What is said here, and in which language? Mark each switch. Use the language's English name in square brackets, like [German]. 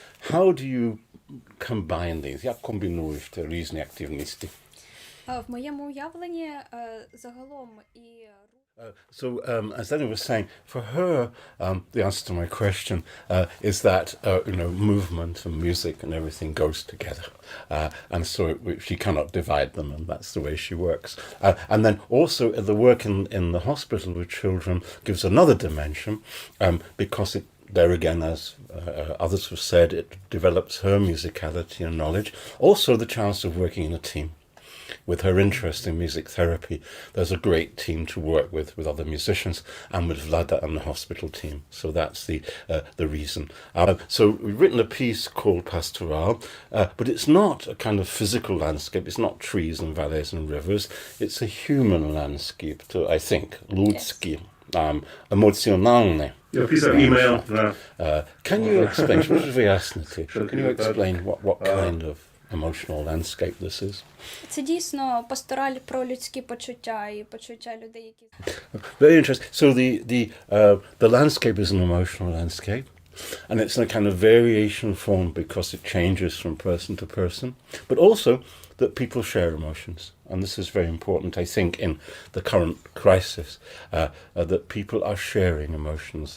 [English] How do you combine these? [Polish] Jak kombinujesz te różne aktywności? [Ukrainian] В моєму уявленні загалом і [English] So, as Lena was saying, for her, the answer to my question is that movement and music and everything goes together, and so she cannot divide them, and that's the way she works. And then also the work in the hospital with children gives another dimension, because there again, as others have said, it develops her musicality and knowledge. Also, the chance of working in a team. With her interest in music therapy, there's a great team to work with other musicians, and with Vlada and the hospital team. So that's the reason. So we've written a piece called Pastoral, but it's not a kind of physical landscape. It's not trees and valleys and rivers. It's a human landscape, I think, [Polish] ludzki, emocjonalny. Ja pisałem email. [English] Can you explain? Can you explain what kind of emotional landscape this is? [Ukrainian] Це дійсно пастораль про людські почуття і почуття людей, які... [English] Very interesting. So the landscape is an emotional landscape. And it's a kind of variation form because it changes from person to person, but also that people share emotions. And this is very important, I think, in the current crisis, that people are sharing emotions.